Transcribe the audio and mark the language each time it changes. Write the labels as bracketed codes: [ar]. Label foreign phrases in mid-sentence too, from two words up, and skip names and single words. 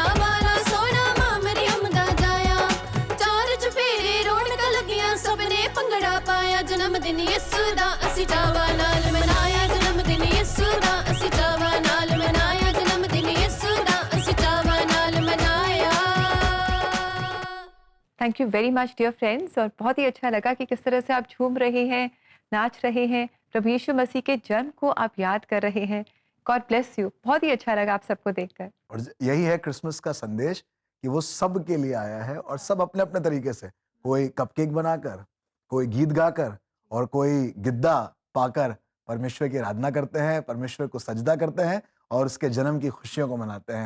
[pa] ਵਾਲਾ ਸੋਨਾ ਮਾਂ ਮਰੀਅਮ ਦਾ ਜਾਇਆ, ਚਾਰ ਚੁਫੇਰੇ ਰੌਣਕ ਲੱਗੀਆਂ ਸਭਨੇ ਭੰਗੜਾ ਪਾਇਆ, ਜਨਮ ਦਿਨ ਯਿਸੂ ਦਾ ਅਸੀਂ ਚਾਵਾਂ ਨਾਲ ਮਨਾਇਆ, ਜਨਮ ਦਿਨ ਯਿਸੂ ਦਾ ਅਸੀਂ ਚਾਵਾਂ ਨਾਲ ਮਨਾਇਆ, ਜਨਮ ਦਿਨ ਯਿਸੂ ਦਾ ਅਸੀਂ ਚਾਵਾਂ ਨਾਲ ਮਨਾਇਆ। [en] Thank you very much dear friends. [hi] और बहुत ही अच्छा लगा कि किस तरह से आप झूम रहे हैं, नाच रहे हैं, प्रभु यीशु मसीह के जन्म को आप याद कर रहे हैं। [en] God bless you. [hi] बहुत ही अच्छा लगा आप सबको देखकर। और यही है क्रिसमस का संदेश कि वो सब के लिए आया है और सब अपने अपने तरीके से, कोई कपकेक बनाकर, कोई गीत गाकर और कोई गिद्दा पाकर परमेश्वर की आराधना करते हैं, परमेश्वर को सजदा करते हैं और उसके जन्म की खुशियों को मनाते हैं।